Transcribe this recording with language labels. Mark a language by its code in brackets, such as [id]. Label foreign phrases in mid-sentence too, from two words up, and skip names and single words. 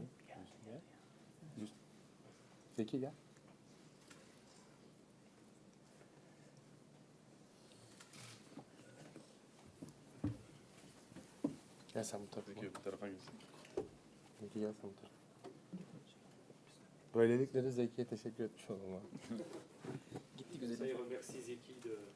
[en] Yeah. Just Zeki gel. [tr] Gel sen bu tarafa. Zeki bu tarafa gel. Zeki gel sen bu tarafa. Böylelikle de Zeki'ye teşekkür etmiş olalım. Gitti güzelim. [fr] Remercie Zeki de...